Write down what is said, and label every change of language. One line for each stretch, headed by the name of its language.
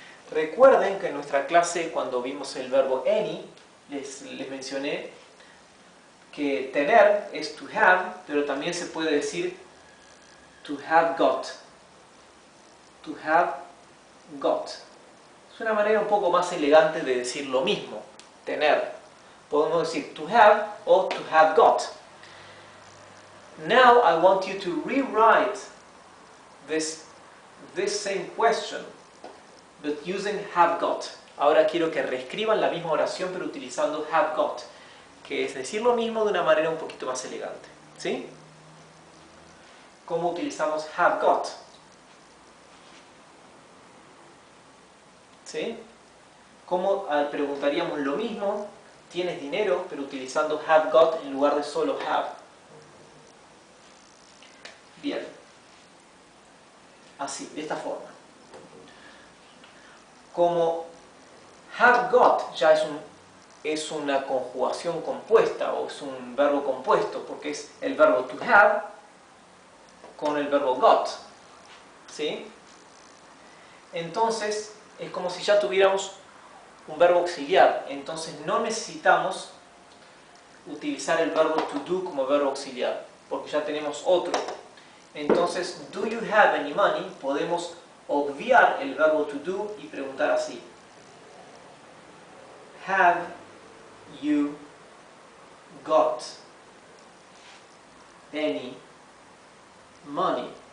Spanish: Recuerden que en nuestra clase, cuando vimos el verbo any, les mencioné que tener es to have, pero también se puede decir to have got. To have got. Es una manera un poco más elegante de decir lo mismo, tener. Podemos decir to have o to have got.
English: Now I want you to rewrite this same question, but using have got.
Spanish: Ahora quiero que reescriban la misma oración pero utilizando have got, que es decir lo mismo de una manera un poquito más elegante. ¿Sí? ¿Cómo utilizamos have got? ¿Sí? ¿Cómo preguntaríamos lo mismo? ¿Tienes dinero? Pero utilizando have got en lugar de solo have. Bien. Así, de esta forma. Como have got ya es una conjugación compuesta o es un verbo compuesto porque es el verbo to have con el verbo got. ¿Sí? Entonces es como si ya tuviéramos un verbo auxiliar. Entonces no necesitamos utilizar el verbo to do como verbo auxiliar porque ya tenemos otro.
English: Entonces, do you have any money?
Spanish: Podemos obviar el verbo to do y preguntar así.
English: Have you got any money?